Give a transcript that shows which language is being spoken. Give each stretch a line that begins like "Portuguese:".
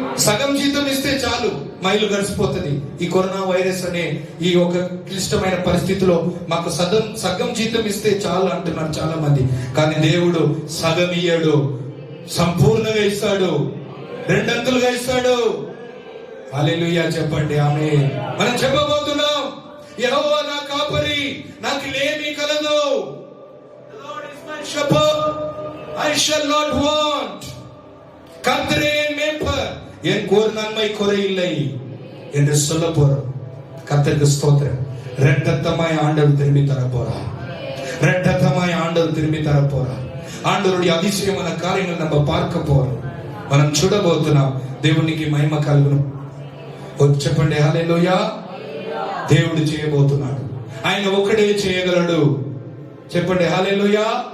Telugu: సగం జీతం ఇస్తే చాలు, మైలు గడిచిపోతుంది. ఈ కరోనా వైరస్ అనే ఈ ఒక క్లిష్టమైన పరిస్థితిలో మాకు సగం జీతం ఇస్తే చాలు అంటున్నారు చాలా మంది. కానీ దేవుడు సగం ఇయ్యాడు, సంపూర్ణంగా ఇస్తాడు, రెండంతులుగా ఇస్తాడు. హల్లెలూయా చెప్పండి. ఆమేన్. మనం చెప్పబోతున్నాం, యెహోవా నా కాపరి, నాకు లేమి కలదు.
English: The Lord is my shepherd, I shall not want.
Tamil: கர்த்தரே என் மேய்ப்பர், எனக்கு ஒரு நன்மை குறையில்லை என்று சொல்ல போறோம். கர்த்தருக்கு ஸ்தோத்திரம். இரட்டத்தமாய் ஆண்டவர் திரும்பி தர போறார், இரட்டத்தமாய் ஆண்டவர் திரும்பி தர போறார். ఆండవరుడి అతిశయమైన కార్యములను நம்ம பார்க்க పోறோம்.
Telugu: మనం చూడబోతున్నాం. దేవునికి మహిమ కలుగును. చెప్పండి హల్లెలూయా. దేవుడు చేయబోతున్నాడు, ఆయన ఒక్కడే చేయగలడు. చెప్పండి హల్లెలూయా.